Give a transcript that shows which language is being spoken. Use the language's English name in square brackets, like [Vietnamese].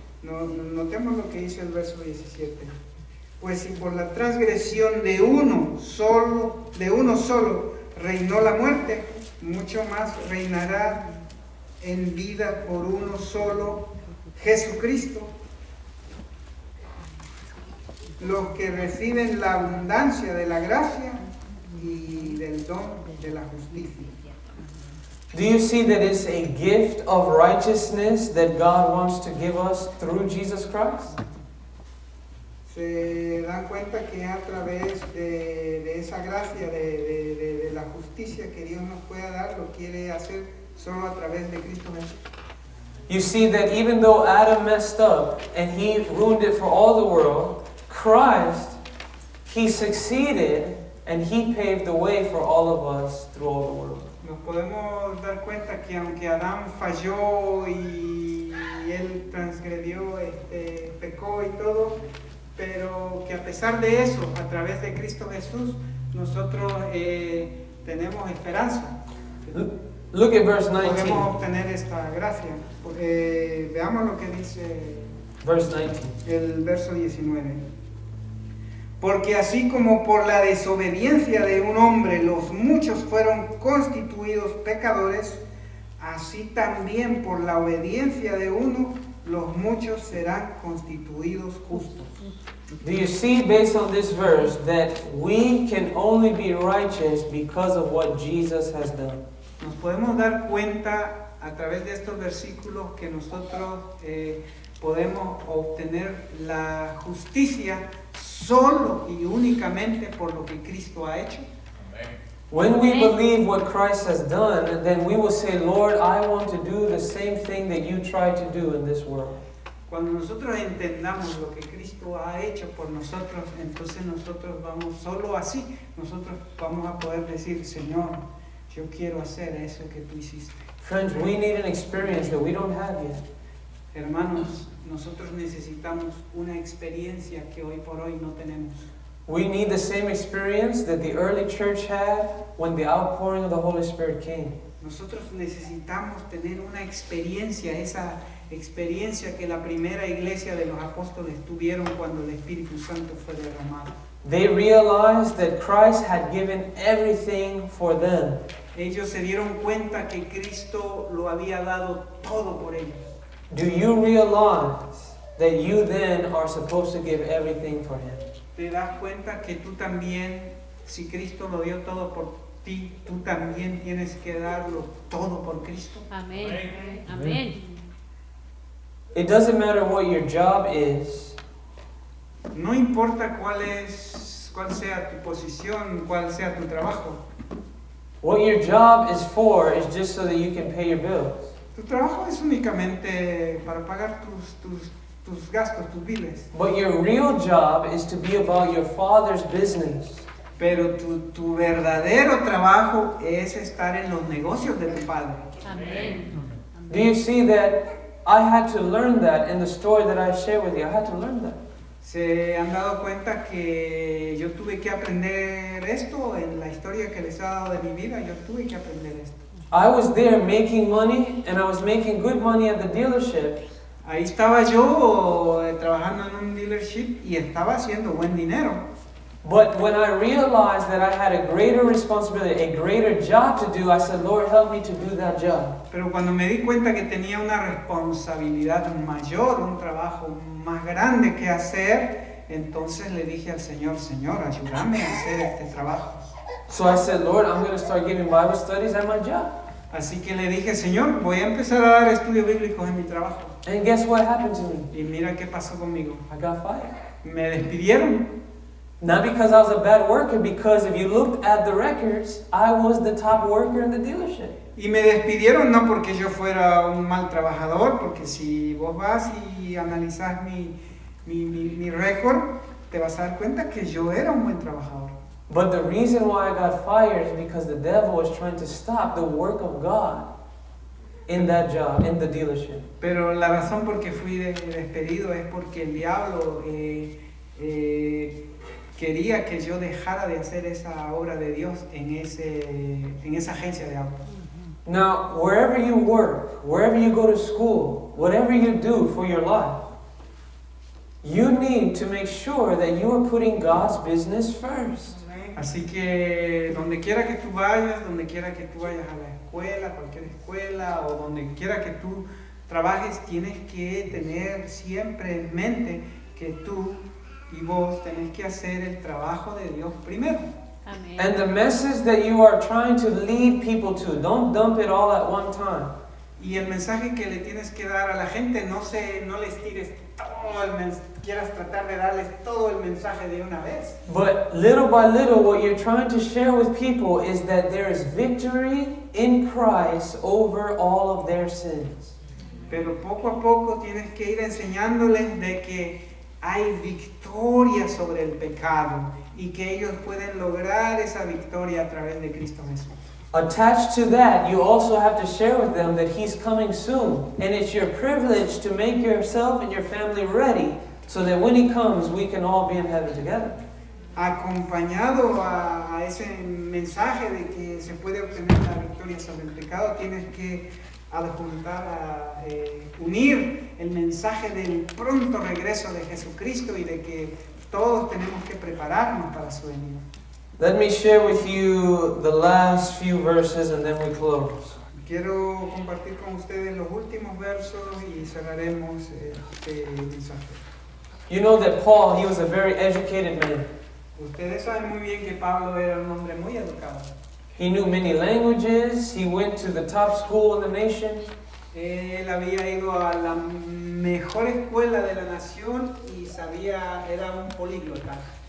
[Spanish] Notemos lo que dice el verso 17. Pues si por la transgresión de uno solo reinó la muerte, mucho más reinará en vida por uno solo, Jesucristo, los que reciben la abundancia de la gracia y del don de la justicia. [English] Do you see that it's a gift of righteousness that God wants to give us through Jesus Christ? [Spanish] Se dan cuenta que a través de esa gracia, de la justicia que Dios nos pueda dar, lo quiere hacer solo a través de Cristo Jesús. [English] You see that even though Adam messed up and he ruined it for all the world, Christ, he succeeded and he paved the way for all of us through all the world. [Spanish] Nos podemos dar cuenta que aunque Adán falló y él transgredió, pecó y todo, pero que a pesar de eso, a través de Cristo Jesús, nosotros tenemos esperanza. [English] Look at verse 19. [Spanish] Podemos obtener esta gracia. Veamos lo que dice [English] Verse 19. [Spanish] el verso 19. Porque así como por la desobediencia de un hombre los muchos fueron constituidos pecadores, así también por la obediencia de uno los muchos serán constituidos justos. [English] Do you see, based on this verse, that we can only be righteous because of what Jesus has done? [Spanish] Nos podemos dar cuenta a través de estos versículos que nosotros podemos obtener la justicia solo y únicamente por lo que Cristo ha hecho. [English] When we believe what Christ has done, then we will say, Lord, I want to do the same thing that you tried to do in this world. [Spanish] Cuando nosotros entendamos lo que Cristo ha hecho por nosotros, entonces nosotros vamos, solo así, nosotros vamos a poder decir, Señor, yo quiero hacer eso que tú hiciste. [English] Friends, we need an experience that we don't have yet. [Spanish] Hermanos, nosotros necesitamos una experiencia que hoy por hoy no tenemos. [English] We need the same experience that the early church had when the outpouring of the Holy Spirit came. [Spanish] Nosotros necesitamos tener una experiencia, esa experiencia que la primera iglesia de los apóstoles tuvieron cuando el Espíritu Santo fue derramado. [English] They realized that Christ had given everything for them. [Spanish] Ellos se dieron cuenta que Cristo lo había dado todo por ellos. [English] Do you realize that you then are supposed to give everything for Him? [Spanish] ¿Te das cuenta que tú también, si Cristo lo dio todo por ti, tú también tienes que darlo todo por Cristo? Amén. Amén. [English] It doesn't matter what your job is. [Spanish] No importa cuál sea tu posición, cuál sea tu trabajo. [English] What your job is for is just so that you can pay your bills. [Spanish] Tu trabajo es únicamente para pagar tus gastos, tus biles. [English] But your real job is to be about your Father's business. [Spanish] Pero tu verdadero trabajo es estar en los negocios de tu Padre. Amén. [English] Do you see that I had to learn that in the story that I shared with you? I had to learn that. [Spanish] ¿Se han dado cuenta que yo tuve que aprender esto en la historia que les he dado de mi vida? Yo tuve que aprender esto. [English] I was there making money, and I was making good money at the dealership. [Spanish] Ahí estaba yo trabajando en un dealership y estaba haciendo buen dinero. [English] But when I realized that I had a greater responsibility, a greater job to do, I said, Lord, help me to do that job. [Spanish] Pero cuando me di cuenta que tenía una responsabilidad mayor, un trabajo más grande que hacer, entonces le dije al Señor, Señor, ayúdame a hacer este trabajo. [English] So I said, Lord, I'm going to start giving Bible studies at my job. [Spanish] Así que le dije, Señor, voy a empezar a dar estudios bíblicos en mi trabajo. [English] And guess what happened to me? [Spanish] Y mira qué pasó conmigo. [English] I got fired. [Spanish] Me despidieron. [English] Not because I was a bad worker, because if you looked at the records, I was the top worker in the dealership. [Spanish] Y me despidieron no porque yo fuera un mal trabajador, porque si vos vas y analizás mi récord, te vas a dar cuenta que yo era un buen trabajador. [English] But the reason why I got fired is because the devil was trying to stop the work of God in that job, in the dealership. [Spanish] Pero la razón por que fui despedido es porque el diablo quería que yo dejara de hacer esa obra de Dios en esa agencia de autos. [English] Now, wherever you work, wherever you go to school, whatever you do for your life, you need to make sure that you are putting God's business first. [Spanish] Así que donde quiera que tú vayas, donde quiera que tú vayas a la escuela, cualquier escuela o donde quiera que tú trabajes, tienes que tener siempre en mente que tú y vos tenés que hacer el trabajo de Dios primero. Amén. [English] And the message that you are trying to lead people to, don't dump it all at one time. [Spanish] Y el mensaje que le tienes que dar a la gente, no les tires todo el mensaje, quieras tratar de darles todo el mensaje de una vez. [English] But little by little, what you're trying to share with people is that there is victory in Christ over all of their sins. [Spanish] Pero poco a poco tienes que ir enseñándoles de que hay victoria sobre el pecado y que ellos pueden lograr esa victoria a través de Cristo Jesús. [English] Attached to that, you also have to share with them that He's coming soon. And it's your privilege to make yourself and your family ready so that when He comes, we can all be in heaven together. [Spanish] Acompañado a ese mensaje de que se puede obtener la victoria sobre el pecado, tienes que adjuntar, unir el mensaje del pronto regreso de Jesucristo y de que todos tenemos que prepararnos para su venida. [English] Let me share with you the last few verses and then we close. [Spanish] Quiero compartir con ustedes los últimos versos y cerraremos este mensaje. [English] You know that Paul, he was a very educated man. [Spanish] Ustedes saben muy bien que Pablo era un hombre muy educado. [English] He knew many languages. He went to the top school in the nation. [Spanish] Él había ido a la mejor escuela de la nación y era un políglota.